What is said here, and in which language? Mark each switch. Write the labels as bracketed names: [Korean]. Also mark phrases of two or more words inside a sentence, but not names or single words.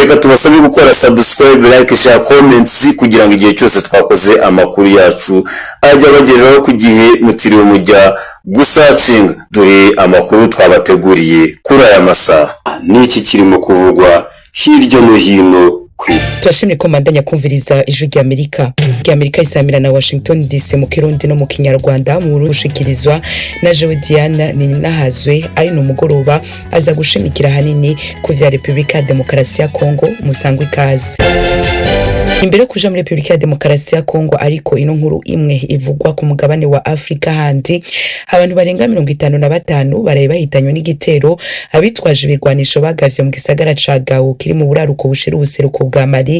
[Kinyarwanda] Reka tubasabe gukora [English] subscribe, like, share, comments [Kinyarwanda] kugira ngo igihe cyose twakoze amakuru yacu ajya bageraho ku gihe mutiriwe mujya gusacinga. Dore amakuru twabateguriye kuri aya masaha. Niki kirimo kuvugwa hirya no hino. [Rundi] Turashimye ko mandanya kumviriza ijwi ry'Amerika isamira na Washington DC mu Kirundi no mu Kinyarwanda mu rushikirizwa na Jewe Diana Ninahazwe. Ari no mugoroba aza gushimikira hanini ku vya Republika ya Demokarasi ya Kongo. Musangwe ikaze. Imbere kuja muri Republika ya Demokarasi ya Kongo, ariko ino nkuru imwe ivugwa ku mugabane wa Afrika handi, abantu barenga 55 baraye bahitanywe n'igitero abitwaje ibirwanisho bagavye mu gisagara ca Gao kiri mu buraruko bushira ubuseruko bwa Mali.